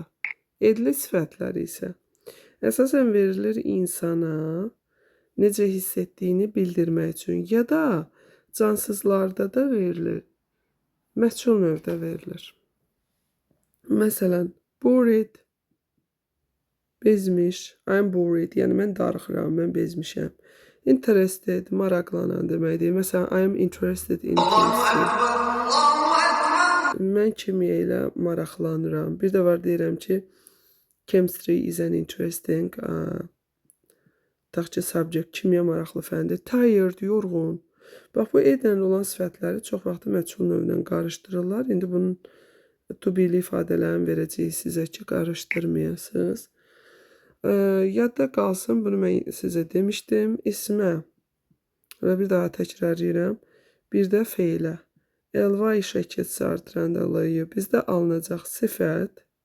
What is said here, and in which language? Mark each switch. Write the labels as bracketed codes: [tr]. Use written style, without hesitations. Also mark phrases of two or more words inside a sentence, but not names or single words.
[az] Edli sifətlər isə əsasən verilir insana necə hiss etdiyini bildirmək üçün ya da cansızlarda da verilir, məchul növdə verilir. Məsələn, bored, bezmiş, [en] I'm bored, [az] yəni mən darıxıram, mən bezmişəm. Interested, maraqlanan deməkdir. Məsələn, [en] I am interested in chemistry. [az] Mən kimya ilə maraqlanıram. Bir də var deyirəm ki, [en] chemistry is an interesting subject, [az] kimya maraqlı fəndir. Tired, yorğun. Bax, bu edlə olan sifətləri çox vaxtı məchul növlə qarışdırırlar. İndi bunun [en] to be- [az] li ifadələrini verəcəyik sizə ki, qarışdırmayasınız. Yadda qalsın, bunu mən sizə demişdim. İsmə və bir daha təkrarlayıram. Bir də feilə. Ly şəkilçisi artıranda L-yə bizdə alınacaq sifət.